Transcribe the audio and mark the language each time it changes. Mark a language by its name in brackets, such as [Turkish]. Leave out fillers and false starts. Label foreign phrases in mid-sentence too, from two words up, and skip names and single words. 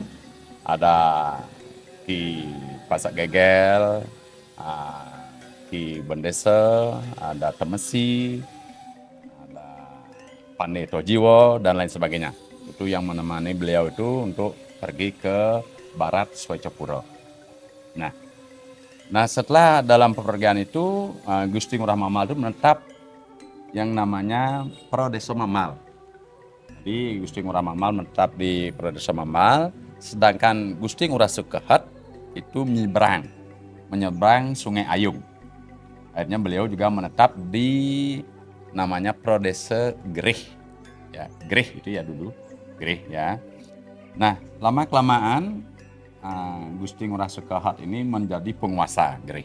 [Indonesian] Ada Ki Pasak Gegel, Ki Bendesa, ada Temesi, ada Pandai Tojiwo, dan lain sebagainya. Itu yang menemani beliau itu untuk pergi ke barat Swecokuro. Nah, setelah dalam pepergian itu, Gusti Ngurah Mamal itu menetap yang namanya Prodesa Mamal. Jadi Gusti Ngurah Mamal menetap di Prodesa Mamal, sedangkan Gusti Ngurah Sukahat itu menyeberang Sungai Ayung. Akhirnya beliau juga menetap di namanya Prodesa Gerih. Ya, Gerih itu ya dulu, Gerih ya. Nah, lama-kelamaan Gusti Ngurah Sukahat ini menjadi penguasa Gerih.